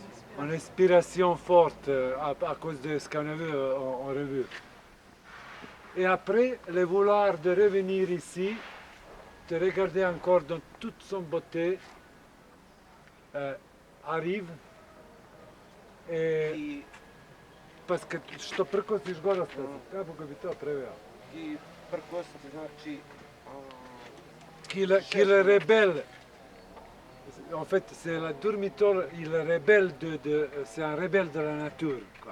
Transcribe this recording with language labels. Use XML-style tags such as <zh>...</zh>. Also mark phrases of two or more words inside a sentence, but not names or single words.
<fr>Une inspiration forte à cause de ce qu'on a vu en revue. Et après, le vouloir de revenir ici, de regarder encore dans toute son beauté, arrive. Et parce que</fr> <sr>što prkosi žgorosta, kako bi to preveo? I prkositi znači...</sr> <fr>Qu'il rebelle. En fait, c'est la Durmitor, il rebelle c'est un rebelle de la nature, quoi.</fr>